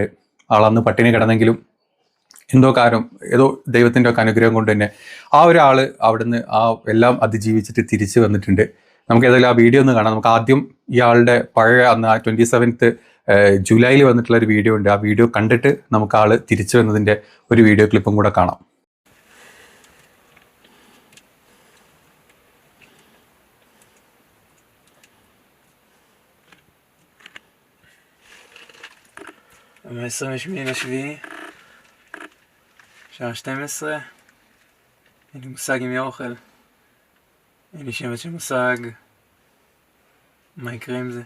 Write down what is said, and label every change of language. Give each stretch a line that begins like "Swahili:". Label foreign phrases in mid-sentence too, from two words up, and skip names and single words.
Malayalam: ആളന്ന് പട്ടിണി കിടന്നെങ്കിലും ഏതോ ദൈവത്തിൻ്റെ ഒക്കെ അനുഗ്രഹം കൊണ്ട് തന്നെ ആ ഒരാൾ അവിടുന്ന് ആ എല്ലാം അതിജീവിച്ചിട്ട് തിരിച്ചു വന്നിട്ടുണ്ട്. നമുക്ക് ഏതായാലും ആ വീഡിയോ ഒന്ന് കാണാം. നമുക്ക് ആദ്യം ഇയാളുടെ പഴയ അന്ന് 27 ജൂലൈയിൽ വന്നിട്ടുള്ള ഒരു വീഡിയോ ഉണ്ട്. ആ വീഡിയോ കണ്ടിട്ട് നമുക്ക് ആള് തിരിച്ചു വന്നതിൻ്റെ ഒരു
English: video clip
Malayalam: കൂടെ കാണാം.
Hebrew: ב-28 ליולי, שעה 12, אין לי מושג עם מי אוכל, אין לי שמץ של מושג מה יקרה עם זה.